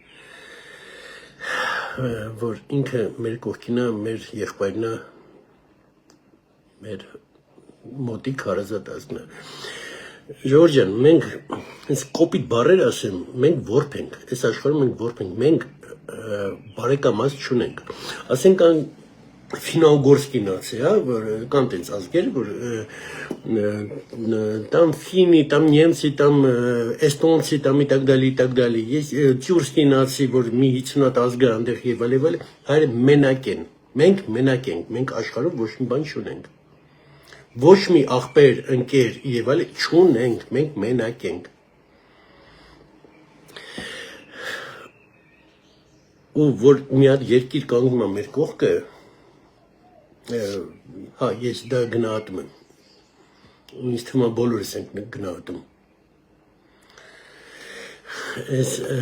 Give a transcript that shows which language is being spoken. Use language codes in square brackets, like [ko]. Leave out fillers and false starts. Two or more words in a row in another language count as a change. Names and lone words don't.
[hy] որ ինքը մեր կողքին է, մեր եղբայրն է, մեր մոտիկ հարազատ ազգն է։ Ժորժ ջան, մենք այս կոպիտ բառեր ասեմ, մենք որբ ենք, այս աշխարհում մենք որբ ենք, մենք բարեկամած չունենք։ Ասենք [ru] финно-угорские нации, [hy] որ կան տենց ազգեր, որ [ru] там финны, там немцы, там эстонцы, там и так далее, есть тюркские нации, [hy] որ մի 50 ազգ է այնտեղ եւ այլ, հայերը մենակ են, մենք մենակ ենք, մենք աշխարհում ոչ մի բան չունենք։ Ոչ մի աղբեր, ընկեր եւ այլ չունենք, մենք մենակ ենք։ Ու որ մի հատ երկիր կանգնում է մեր կողքը, հա, ես դա գնահատում եմ։ Ինձ թվում է բոլորս ենք գնահատում։ Այս